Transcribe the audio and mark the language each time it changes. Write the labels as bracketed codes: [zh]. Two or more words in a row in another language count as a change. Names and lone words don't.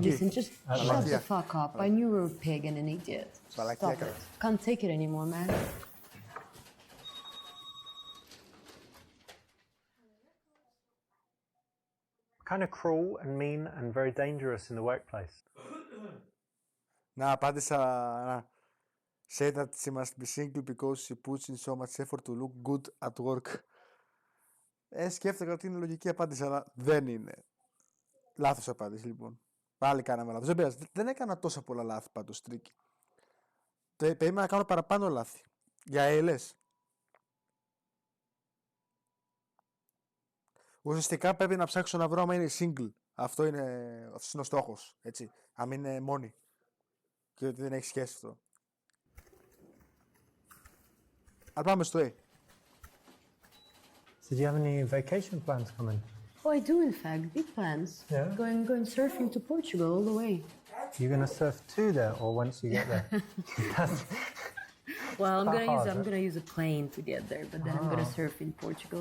[en] Listen, just shut the fuck up. I knew you were a pig and an idiot. Stop it. Can't take it anymore, man. Kind of cruel and mean and very dangerous in the workplace. [el] Να απάντησα [en] say that she must be single because she puts in so much effort to look good at work. [el] Σκέφτηκα ότι είναι λογική απάντηση, αλλά δεν είναι. Λάθος απάντηση, λοιπόν. Πάλι κάναμε λάθος. Δεν έκανα τόσα πολλά λάθη πάντως, Τρίκη. Περίμενα να κάνω παραπάνω λάθη. Για ALS. Ουσιαστικά πρέπει να ψάξω να βρω άμα είναι single. Αυτός είναι ο στόχος. Έτσι. Αν είναι μόνη. Και ότι δεν έχει σχέση αυτό. Αλλά πάμε στο A. [en] So do you have any vacation plans coming? Oh, I do, in fact. Big plans. Yeah? Going surfing to Portugal all the way. You're going to surf to there or once you get there? That's Well, I'm quite hard, I'm right? gonna use a plane to get there, but then I'm gonna surf in Portugal.